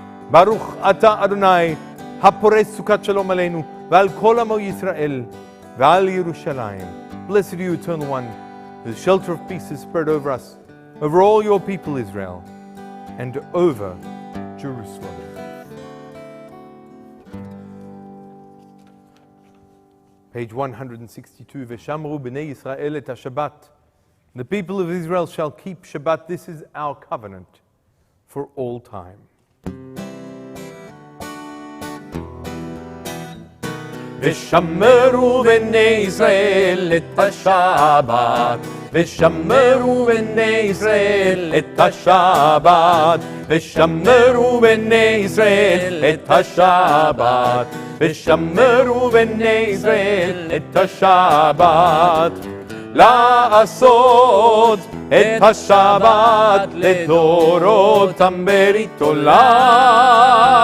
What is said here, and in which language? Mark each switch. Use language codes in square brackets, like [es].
[he] ברוך אתה אדוני, הפורש סוכת שלום עלינו, ועל כל עמו ישראל, ועל ירושלים. [en] Blessed are you, Eternal One, the shelter of peace is spread over us, over all your people Israel, and over Jerusalem. Page 162, [he] Veshamru b'nei Yisrael et ha-Shabbat. [en] The people of Israel shall keep Shabbat. This is our covenant for all time. [he] ושמרו בני ישראל את השבת, ושמרו בני ישראל את השבת, ושמרו בני ישראל את השבת, ושמרו בני ישראל את השבת, לעשות את השבת לדורותם ברית עולם.